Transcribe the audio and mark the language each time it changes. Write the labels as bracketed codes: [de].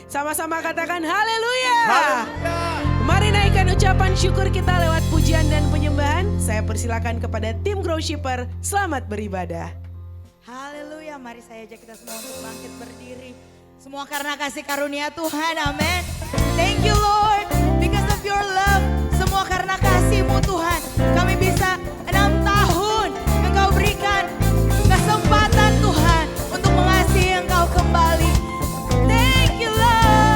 [id] Sama-sama katakan haleluya. Mari naikkan ucapan syukur kita lewat pujian dan penyembahan. Saya persilakan kepada tim Growshipper, selamat beribadah. Haleluya, mari saya ajak kita semua untuk bangkit berdiri. Semua karena kasih karunia Tuhan, amin. [en] Thank you Lord, because of your love. [id] Semua karena kasih-Mu Tuhan, kami bisa 6 tahun Engkau berikan kesempatan Tuhan untuk mengasihi Engkau kembali. [en] Thank you Lord.